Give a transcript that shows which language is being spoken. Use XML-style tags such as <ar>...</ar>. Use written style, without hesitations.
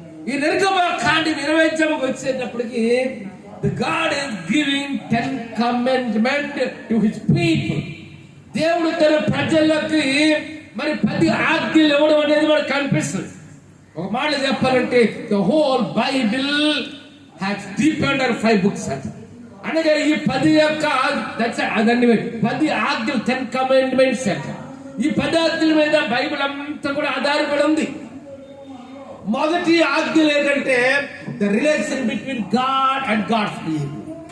<te>ఈ నిర్గమకాండం 20వ వచ్చేటప్పటికి</te> <en>the God is giving 10 commandments to his people.</en> <te>దేవుడు తన ప్రజలకు మరి 10 ఆజ్ఞలు ఇవ్వడం అనేది మనకు కనిపిస్తుంది. ఒక మాట చెప్పాలంటే</te> <en>the whole Bible has deep under 5 books.</en> <te>అనగా ఈ 10 యొక్క 10 ఆజ్ఞలు, 10 commandments అంట. ఈ 10 ఆజ్ఞల మీద బైబిల్ అంతా కూడా ఆధారపడి ఉంది. మొదటి ఆజ్ఞ ఏంటంటే</te> <en>The relation between God and God's people.</en>